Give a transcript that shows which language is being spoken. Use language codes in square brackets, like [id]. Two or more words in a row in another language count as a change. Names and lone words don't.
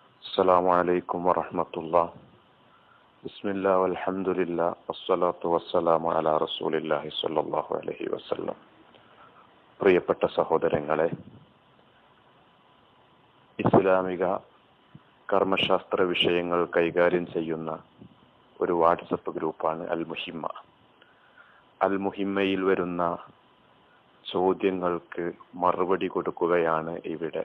[ar] السلام عليكم ورحمة الله. بسم الله والحمد لله والصلاة والسلام على رسول الله صلى الله عليه وسلم. [ml] പ്രിയപ്പെട്ട സഹോദരങ്ങളെ, ഇസ്ലാമിക കർമ്മശാസ്ത്ര വിഷയങ്ങൾ കൈകാര്യം ചെയ്യുന്ന ഒരു വാട്സപ്പ് ഗ്രൂപ്പാണ് അൽ മുഹിമ്മ. അൽ മുഹിമ്മയിൽ വരുന്ന ചോദ്യങ്ങൾക്ക് മറുപടി കൊടുക്കുകയാണ് ഇവിടെ.